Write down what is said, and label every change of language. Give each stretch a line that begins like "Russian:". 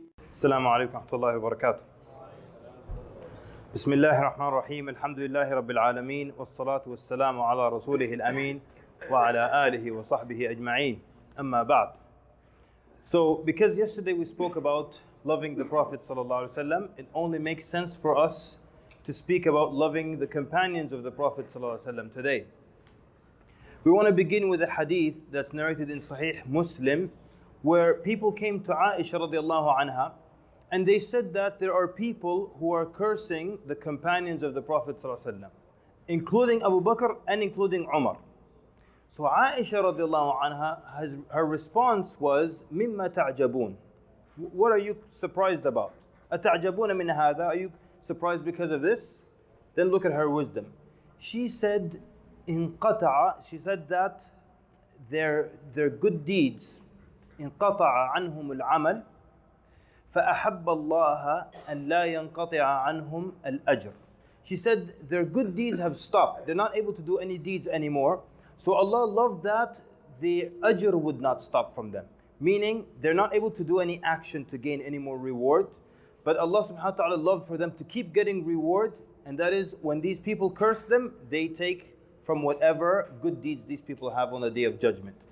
Arabic: السلام عليكم ورحمة الله وبركاته. بسم الله الرحمن الرحيم. الحمد لله رب العالمين والصلاة والسلام على رسوله الأمين وعلى آله وصحبه أجمعين. أما بعد.
English: So because yesterday we spoke about loving the Prophet ﷺ, it only makes sense for us to speak about loving the companions of the Prophet ﷺ today. We want to begin with a hadith that's narrated in Sahih Muslim, where people came to Aisha radiallahu anha and they said that there are people who are cursing the companions of the Prophet ﷺ, including Abu Bakr and including Umar. So Aisha radiallahu anha, her response was,
Arabic: مِمَّا تَعْجَبُونَ.
English: What are you surprised about?
Arabic: أَتَعْجَبُونَ مِنْ هَذَا.
English: Are you surprised because of this? Then look at her wisdom. She said, انقطع. She said that their good deeds,
Arabic: انقطع عنهم العمل فأحب الله أن لا ينقطع عنهم الأجر.
English: She said their good deeds have stopped. They're not able to do any deeds anymore. So Allah loved that the ajr would not stop from them. Meaning they're not able to do any action to gain any more reward. But Allah subhanahu wa ta'ala loved for them to keep getting reward. And that is when these people curse them, they take from whatever good deeds these people have on the Day of Judgment.